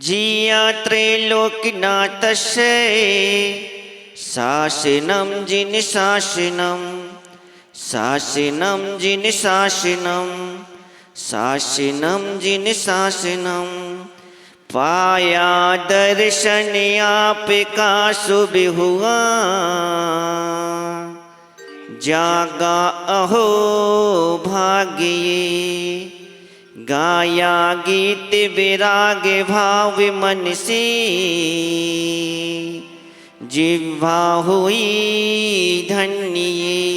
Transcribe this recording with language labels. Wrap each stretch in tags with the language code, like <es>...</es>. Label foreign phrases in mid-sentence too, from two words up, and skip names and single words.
<sa>जिया त्रैलोक्यनाथस्य शासनं जिनशासनं शासनं जिनशासनं शासनं जिनशासनं</sa> <hi>पाया दर्शन आपका शुभ हुआ जागा अहो भाग्य गाया गीत विराग भाव मन से जिह्वा हुई धन्य</hi>